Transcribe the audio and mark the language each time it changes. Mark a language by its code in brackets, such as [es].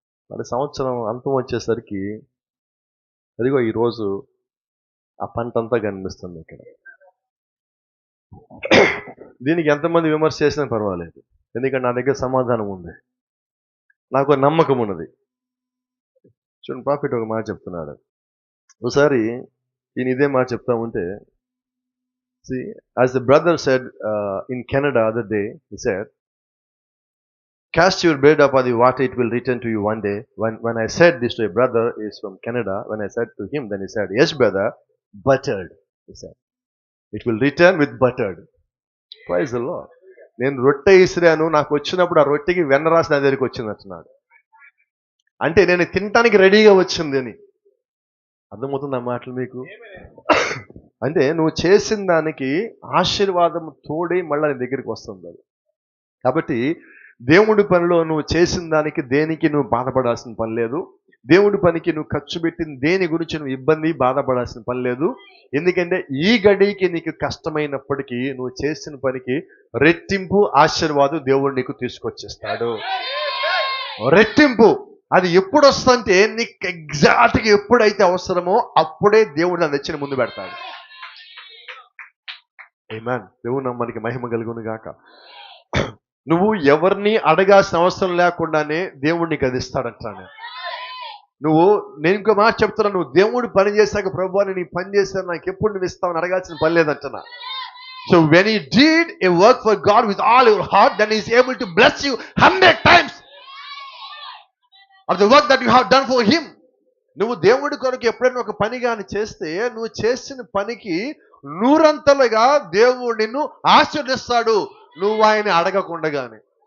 [te] మరి సంవత్సరం అంతం వచ్చేసరికి అదిగో ఈరోజు ఆ పంట అంతా కనిపిస్తుంది ఇక్కడ. దీనికి ఎంతమంది విమర్శ చేసినా పర్వాలేదు, ఎందుకంటే నా దగ్గర సమాధానం ఉంది, నాకు ఒక నమ్మకం ఉన్నది. చూడండి, ప్రాఫిట్ ఒక మాట చెప్తున్నాడు. ఒకసారి ఈయన ఇదే మాట చెప్తా ఉంటే, [en] see, as the brother said in Canada other day, he said, cast your bread upon the water, it will return to you one day. When I said this to a brother, is from Canada, when I said to him, then he said, yes brother, buttered, he said, it will return with buttered. Praise the Lord. [te] నేను రొట్టె ఇసిరాను, నాకు వచ్చినప్పుడు ఆ రొట్టెకి వెన్న రాసి నా దగ్గరికి వచ్చింది అంటున్నాడు. అంటే నేను తినటానికి రెడీగా వచ్చింది అని అర్థమవుతుంది ఆ మాటలు మీకు? అంటే నువ్వు చేసిన దానికి ఆశీర్వాదం తోడి మళ్ళీ నీ దగ్గరికి వస్తుంది అది. కాబట్టి దేవుడి పనిలో నువ్వు చేసిన దానికి దేనికి నువ్వు బాధపడాల్సిన పని లేదు. దేవుడి పనికి నువ్వు ఖర్చు పెట్టిన దేని గురించి నువ్వు ఇబ్బంది బాధపడాల్సిన పని లేదు. ఎందుకంటే ఈ గడికి నీకు కష్టమైనప్పటికీ నువ్వు చేసిన పనికి రెట్టింపు ఆశీర్వాదం దేవుడు నీకు తీసుకొచ్చేస్తాడు. రెట్టింపు. అది ఎప్పుడు వస్తుందంటే నీకు ఎగ్జాక్ట్గా ఎప్పుడైతే అవసరమో అప్పుడే దేవుడు నా తెచ్చిన ముందు పెడతాడు. ఆమేన్. దేవుని నామానికి మహిమ కలుగును గాక. నువ్వు ఎవరిని అడగాల్సిన అవసరం లేకుండానే దేవుడు నీకు అది ఇస్తాడంటాను. నేను ఇంకో మాట చెప్తున్నా, నువ్వు దేవుడు పని చేశాక ప్రభువా నీ పని చేశాను నాకు ఎప్పుడు నువ్వు ఇస్తావని అడగాల్సిన పని లేదంటున్నా. [en] So when you did a work for God with all your heart, then he is able to bless you 100 times of the work that you have done for him. [te] నువ్వు దేవుడి కొరకు ఎప్పుడైనా ఒక పని కానీ చేస్తే నువ్వు చేసిన పనికి 100 దేవుడు నిన్ను ఆశీర్వదిస్తాడు, నువ్వు ఆయన అడగకుండగానే.